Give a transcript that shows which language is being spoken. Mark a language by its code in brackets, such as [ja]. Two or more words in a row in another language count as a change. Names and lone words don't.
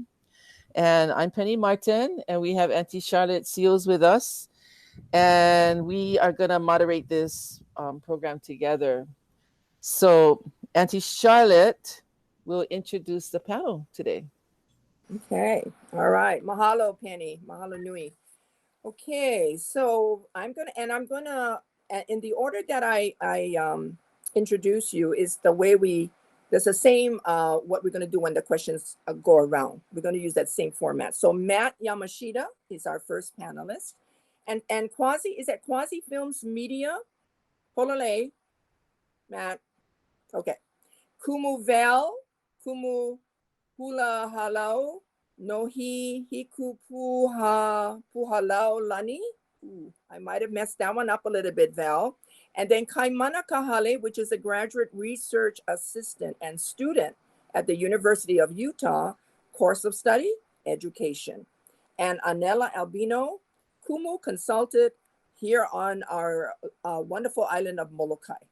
[en] And I'm Penny Martin, and we have Auntie Charlotte Seals with us. And we are going to moderate this program together. So Auntie Charlotte will introduce the panel today. Okay. All right. [haw] Mahalo, Penny. Mahalo nui. [en] Okay. So I'm going to, in the order that I introduce you is the way there's the same, what we're going to do when the questions go around. We're going to use that same format. So Matt Yamashita is our first panelist. And Quasi, is that Quasi Films Media? Polole, Matt. Okay. Kumu Val, Kumu Hula Halau, Nohi Hiku Puhalau Lani. Ooh, I might have messed that one up a little bit, Val. And then Kaimana Kahale, which is a graduate research assistant and student at the University of Utah, course of study, education. And Anela Albino, Kumu consulted here on our wonderful island of Molokai.